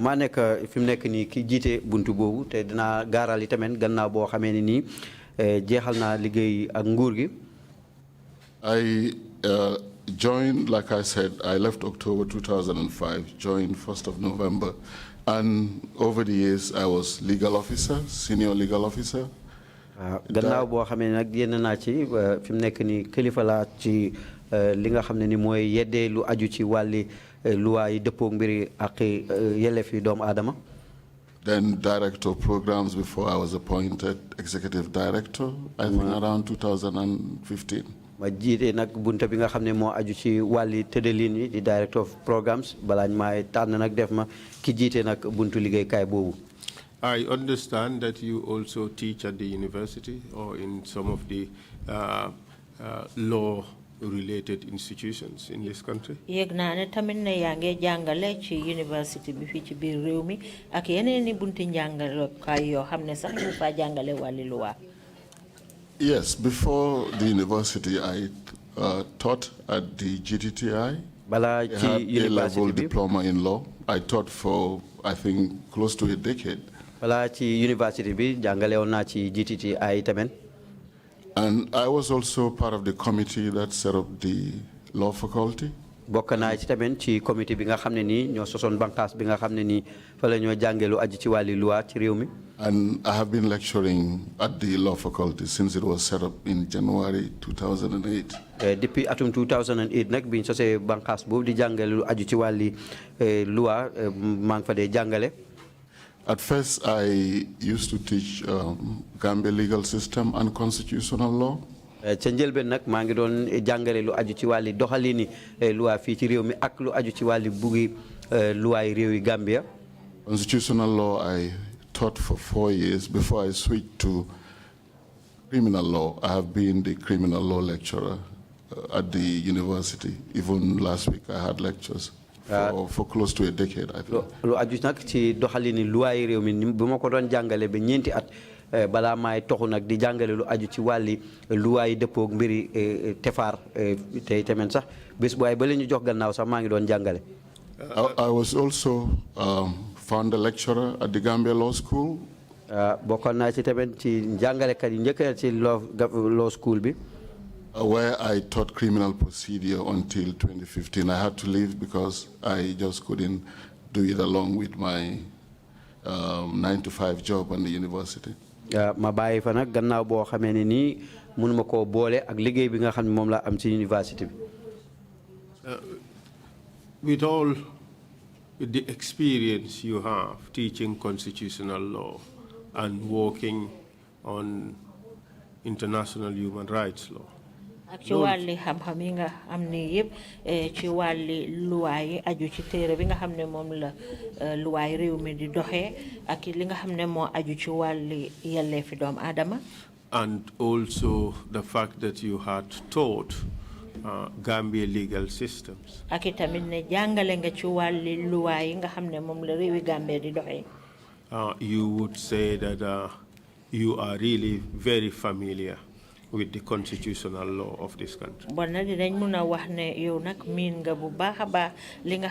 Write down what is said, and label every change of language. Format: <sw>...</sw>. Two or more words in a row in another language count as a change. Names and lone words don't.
<en>I joined, like I said, I left October 2005, joined 1st of November, and over the years I was legal officer, senior legal officer.</en> <wo>Gannaaw boo xamee nag yenn naa ci fi mu nekk nii kilifa laa ci li nga xam ne ni mooy yeddee lu aju ci wàlli luwaa yi dëppoo mbiri ak yelleef yi doomu aadama.</wo> <en>Then director of programs before I was appointed executive director, I think around 2015.</en> <wo>ma jiite nag bunta bi nga xam ne moo aju ci wàlli tëddalin yi di</wo> <en>director of programs</en> <wo>balaañ maay tànn nag def ma ki jiite nag buntu liggéeykaay boobu.</wo> <en>I understand that you also teach at the university or in some of the law-related institutions in this country.</en> <wo>yéeg naa ne tamit ne yaa ngi jàngale ci university bi fii ci biir réew mi ak yeneen i bunti njàngalekaay yoo xam ne sax ñu fa jàngale wàlli luwaa.</wo> <en>Yes, before the university I taught at the GTTI. I had a level diploma in law. I taught for, I think, close to a decade.</en> <wo>University bi jàngale woon naa ci GTTI tamit.</wo> <en>And I was also part of the committee that set up the law faculty.</en> <wo>bokk naa ci tamit ci committee bi nga xam ne nii ñoo sosoon banqaas bi nga xam ne nii fa la ñoo jàngelu aju ci wàlli loi ci réew mi.</wo> <en>And I have been lecturing at the law faculty since it was set up in January 2008.</en> <wo>Depuis atum 2008 nag biñ sosee banqaas boobu di jàngale aju ci wàlli loi maa ngi fa dee jàngale.</wo> <en>At first, I used to teach Gambia legal system and constitutional law.</en> <wo>ca njëlbeen nag maa ngi doon jàngale lu aju ci wàlli doxalini loi fii ci réew mi ak lu aju ci wàlli buggi loi yi réew yi Gambia.</wo> <en>Constitutional law I taught for 4 years before I switched to criminal law. I have been the criminal law lecturer at the university. Even last week I had lectures. For close to a decade, I think.</en> <wo>Lu aju nag ci doxalini loi yi réew mi bu ma ko doon jàngale ba ñeenti at balaa maay toxu nag di jàngale lu aju ci wàlli loi yi dëppoog mbiri tefaar tey tamit sax bés bu ay ba la ñu jox gannaaw sax maa ngi doon jàngale.</wo> <en>I was also found a lecturer at the Gambia Law School.</en> <wo>Bokkoon naa ci tamit ci jàngalekat yi njëkk ci</wo> <en>law school</en> <wo>bi.</wo> <en>Where I taught criminal procedure until 2015. I had to leave because I just couldn't do it along with my 9-to-5 job in the university.</en> <wo>Ma bàyyi fa nag gannaaw boo xamee ne nii mënuma koo boole ak liggéey bi nga xam ne moom laa am ci université bi.</wo> <en>With all the experience you have teaching constitutional law and working on international human rights law,</en> <wo>ak ci wàlli xam-xam yi nga am ni yëpp ci wàlli luwaay yi aju ci téere bi nga xam ne moom la luwaay réew mi di doxee ak li nga xam ne moo aju ci wàlli yelleefi doomu aadama.</wo> <en>and also the fact that you had taught Gambia legal systems.</en> <wo>ak itamit ne jàngale nga ci wàlli luwaay yi nga xam ne moom la réewi Gambia di doxee.</wo> <en>You would say that you are really very familiar with the constitutional law of this country.</en> <wo>Bon na dinañ mun a wax ne yow nag miin nga bu baax a baax li nga</wo>